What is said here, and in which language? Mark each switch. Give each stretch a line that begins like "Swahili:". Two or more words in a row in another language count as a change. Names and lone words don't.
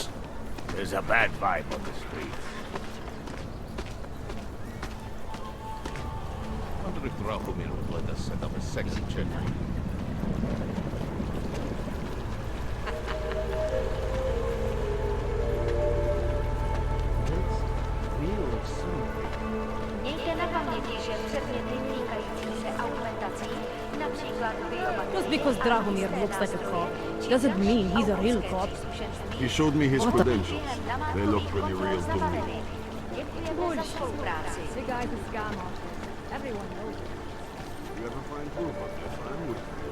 English: There's a bad vibe on the street. I wonder if Drahomir would let us set up a sexy checkpoint.
Czech: Mějte na paměti, že předměty týkající se augmentací, například
English: Just because Drahomir looks like a cop, doesn't mean he's a real cop. He showed me his credentials. They look pretty real to me. The guy's a scam artist. Everyone knows it. You ever find proof of this? I'm with